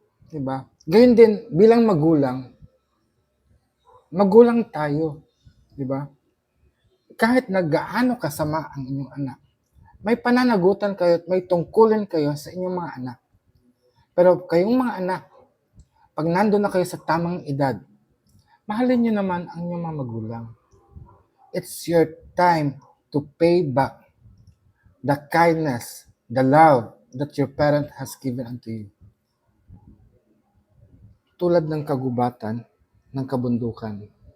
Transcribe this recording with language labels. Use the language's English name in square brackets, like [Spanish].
[Filipino] Diba? Gayun din, bilang magulang tayo. Diba? Kahit na gaano kasama ang inyong anak, may pananagutan kayo at may tungkulin kayo sa inyong mga anak. Pero kayong mga anak, pag nandun na kayo sa tamang edad, mahalin nyo naman ang inyong mga magulang. [English] It's your time to pay back the kindness, the love that your parent has given unto you. [Filipino] Tulad ng kagubatan, ng kabundukan.